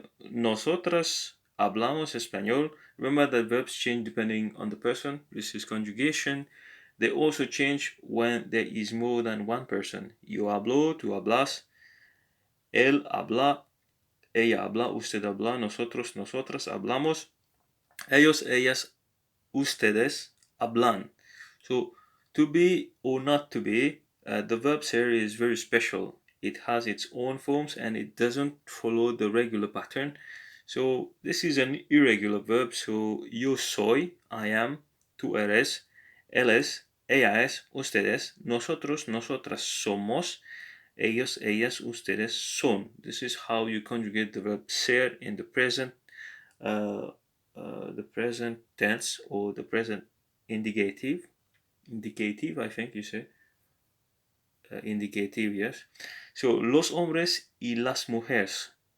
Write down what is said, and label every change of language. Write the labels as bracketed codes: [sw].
[es] Nosotras hablamos español. [en] Remember that verbs change depending on the person. This is conjugation. They also change when there is more than one person. [es] Yo hablo, tú hablas, él habla, ella habla, usted habla, nosotros, nosotras hablamos, ellos, ellas, ustedes hablan. [en] So to be or not to be, the verb here is very special. It has its own forms and it doesn't follow the regular pattern. So this is an irregular verb. [es] So yo soy, [en] I am, [es] tú eres, él es, ella es, ustedes, nosotros, nosotras somos, ellos, ellas, ustedes son. [en] This is how you conjugate the verb ser in uh, the present tense or the present indicative. Indicative, I think you say. Indicative, yes. [es] So, los hombres y las mujeres.